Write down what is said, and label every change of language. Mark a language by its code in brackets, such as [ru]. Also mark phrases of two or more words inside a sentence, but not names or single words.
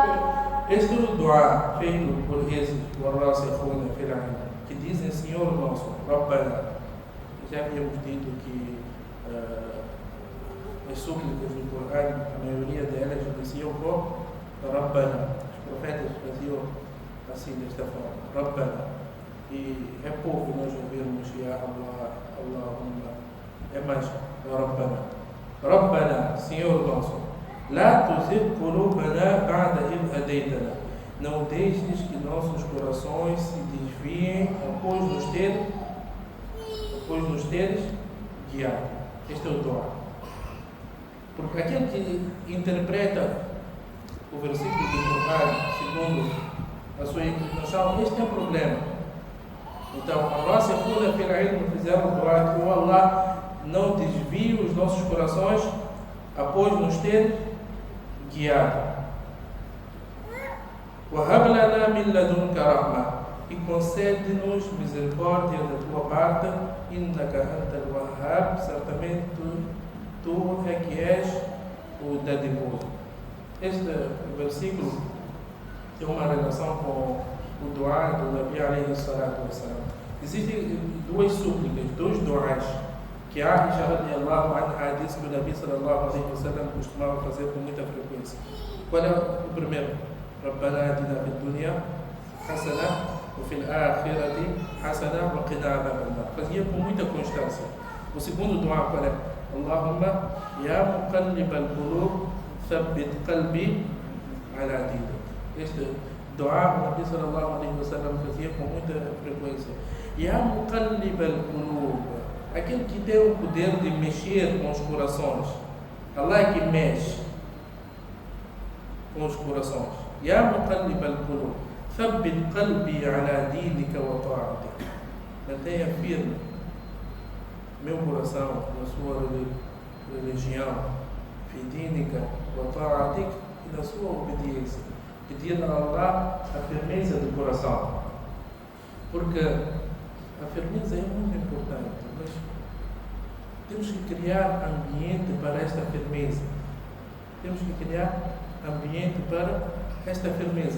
[pt] Este é o dua feito por esses [ar] وَالرَّاسِخُونَ فِي الْعِلْمِ, [pt] que dizem: Senhor nosso, Rabbana. Já havíamos dito que as súplicas do Corão, a maioria delas diziam por Rabbana. Os profetas faziam assim, desta forma, Rabbana. E é pouco nós ouvirmos [ar] يا الله, [pt] Allahumma. É mais Rabbana. Rabbana, Senhor nosso, [ar] لا تزغ قلوبنا بعد إذ هديتنا. [pt] Não deixes que nossos corações se desviem após nos teres guiado. Este é o dua. Porque aquele que interpreta o versículo do Corão segundo a sua inclinação, este é o problema. Então, a nossa cura pela ilma fizeram o dua que o Allah não desvie os nossos corações após nos ter guiado. [ar] وَهَبْ لَنَا مِن لَّدُنكَ رَحْمَةً, [pt] e concede-nos misericórdia da tua parte. [ar] إِنَّكَ أَنْتَ الْوَهَّابُ, [pt] certamente tu é que és o dadivoso. Este versículo tem uma relação com o dua do Nabi [ar] عليه الصلاة والسلام. [pt] Existem duas súplicas, dois duas que a Aisha [ar] رضي الله عنها [pt] disse que o Nabi [ar] صلى الله عليه وسلم [pt] costumava fazer com muita frequência. Qual é o primeiro? [ar] رَبَّنَا آتِنَا فِي الدُّنْيَا حَسَنَةً وَفِي الْآخِرَةِ حَسَنَةً وَقِنَا عَذَابَ النَّارِ. [pt] Fazia com muita constância. O segundo dua qual é? [ar] اللهم يا مقلب القلوب ثبت قلبي على دينك. [pt] Este dua o Nabi [ar] صلى الله عليه وسلم [pt] fazia com muita frequência. [ar] يا مقلب القلوب, [pt] aquele que tem o poder de mexer com os corações. Allah é que mexe com os corações. [ar] يا مقلب القلوب ثبت قلبي على دينك وطاعتك. [pt] Mantenha firme meu coração na sua religião, [ar] في دينك وطاعتك, [pt] e na sua obediência. Pedir a Allah a firmeza do coração. Porque a firmeza é muito importante, mas temos que criar ambiente para esta firmeza. Temos que criar ambiente para esta firmeza.